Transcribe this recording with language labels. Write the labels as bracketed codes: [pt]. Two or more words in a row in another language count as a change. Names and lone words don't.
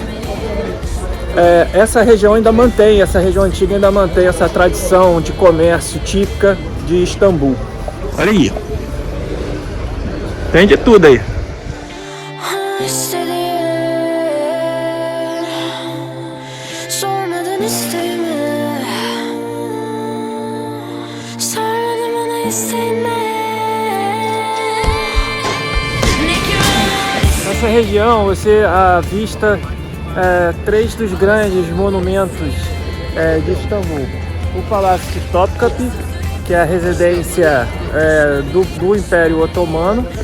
[pt] Essa região antiga ainda mantém essa tradição de comércio típica de Istambul. Olha aí, tem de tudo aí. [tr] Sormadan isteğimi, sormadan bana isteğimi. [pt] Nessa região você avista três dos grandes monumentos de Istambul. O Palácio de Topkapı, que é a residência do Império Otomano.